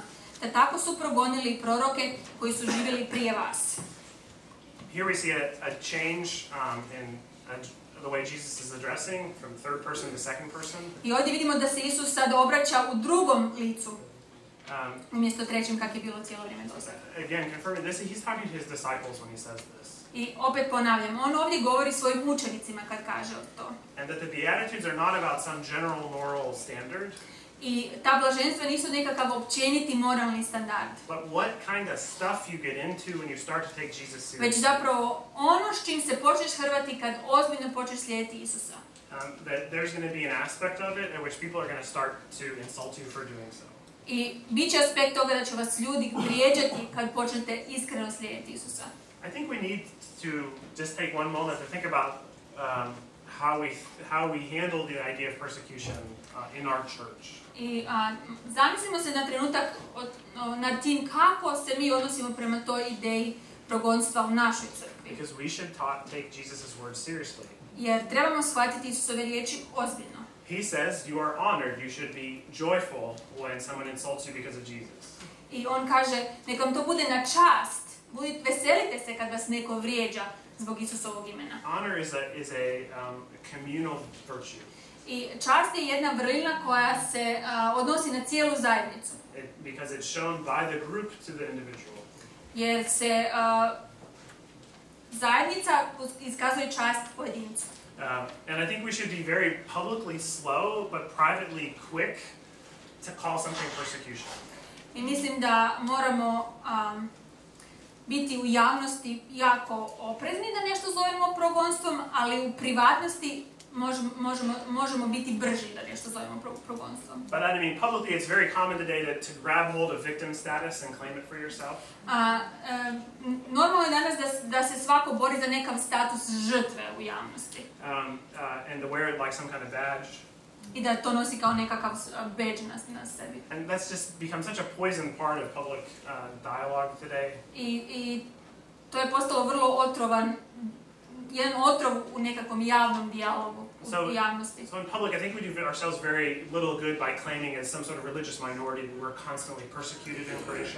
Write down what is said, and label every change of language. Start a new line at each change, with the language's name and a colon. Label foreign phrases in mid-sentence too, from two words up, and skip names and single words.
Croatian: Da tako su progonili i proroke koji su živjeli prije vas.
English: Here we see a change in the way Jesus is addressing from third person to second person.
Croatian: I ovdje vidimo da se Isus sad obraća u drugom licu. Umjesto trećem kak je bilo cijelo vrijeme do sada.
English: Again, confirming this, he's talking to his disciples when he says this.
Croatian: I opet ponavljam, on ovdje govori svojim učenicima kad kaže to.
English: And that the Beatitudes are not about some general moral standard.
Croatian: I ta blaženstva nisu nekakav općeniti moralni standard.
English: But what kind of stuff you get into when you start to take Jesus seriously.
Croatian: Već zapravo ono s čim se počneš hrvati kad ozbiljno počneš slijediti Isusa.
English: That there's going to be an aspect of it in which people are going to start to insult you for doing so.
Croatian: I bit će aspekt toga da će vas ljudi vrijeđati kad počnete iskreno slijediti Isusa.
English: I think we need to just take one moment to think about how we handle the idea of persecution in our church.
Croatian: I zamislimo se na trenutak nad tim kako se mi odnosimo prema toj ideji progonstva u našoj crkvi.
English: Because we should take Jesus' words seriously.
Croatian: Jer trebamo shvatiti Isusove riječi ozbiljno.
English: He says you are honored, you should be joyful when someone insults you because of Jesus.
Croatian: I on kaže, neka vam to bude na čast. Veselite se kad vas neko vrijeđa zbog Isusovog imena.
English: Honor is a communal virtue.
Croatian: I čast je jedna vrlina koja se odnosi na cijelu zajednicu.
English: Because it's shown by the group to the individual.
Croatian: Jer se zajednica iskazuje čast pojedincu.
English: And I think we should be very publicly slow, but privately quick to call something persecution.
Croatian: I mislim da moramo biti u javnosti jako oprezni da nešto zovemo progonstvom, ali u privatnosti možemo biti brži da nešto zovemo progonstvom.
English: But I mean, publicly it's very common today to grab hold of victim status and claim it for yourself.
Croatian: Normalno je danas da se svako bori za nekav status žrtve u javnosti.
English: And to wear it like some kind of badge.
Croatian: I da to nosi kao nekakav badge na sebi.
English: And that's just become such a poison part of public dialogue today.
Croatian: I to je postalo vrlo otrovan, jedan otrov u nekakvom javnom dijalogu, u javnosti.
English: So in public, I think we do ourselves very little good by claiming as some sort of religious minority that we're constantly persecuted in Croatia.